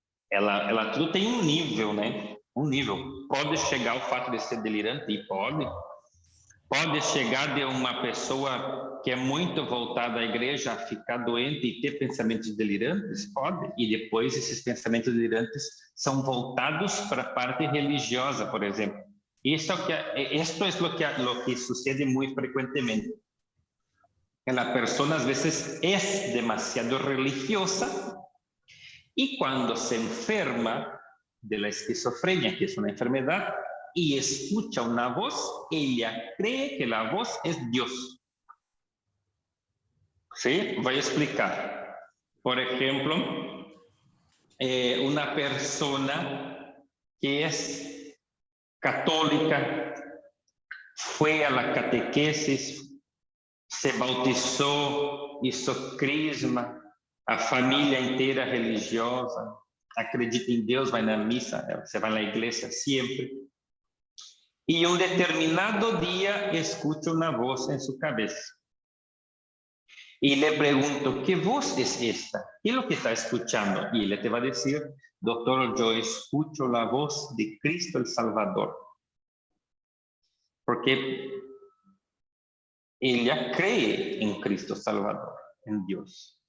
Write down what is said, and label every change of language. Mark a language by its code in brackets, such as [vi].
[pt] Ela tudo tem um nível, né? Um nível. Pode chegar ao fato de ser delirante e pode chegar de uma pessoa que é muito voltada à igreja a ficar doente e ter pensamentos delirantes? Pode. E depois esses pensamentos delirantes são voltados para a parte religiosa, por exemplo. [es] Esto es lo que sucede muy frecuentemente. La persona a veces es demasiado religiosa y cuando se enferma de la esquizofrenia, que es una enfermedad, y escucha una voz, ella cree que la voz es Dios. ¿Sí? Voy a explicar. Por ejemplo, una persona que es católica, fue a la catequesis, se bautizó, hizo crisma, [pt] a família inteira religiosa, acredita em Deus, vai na missa, você vai na igreja sempre. E um determinado dia escuta uma voz em sua cabeça. [es] E le pergunto, ¿qué voz es esta? ¿Qué es lo que está escuchando? Y él te va a decir, doctor, yo escucho la voz de Cristo el Salvador. Porque ella cree en Cristo Salvador, en Dios.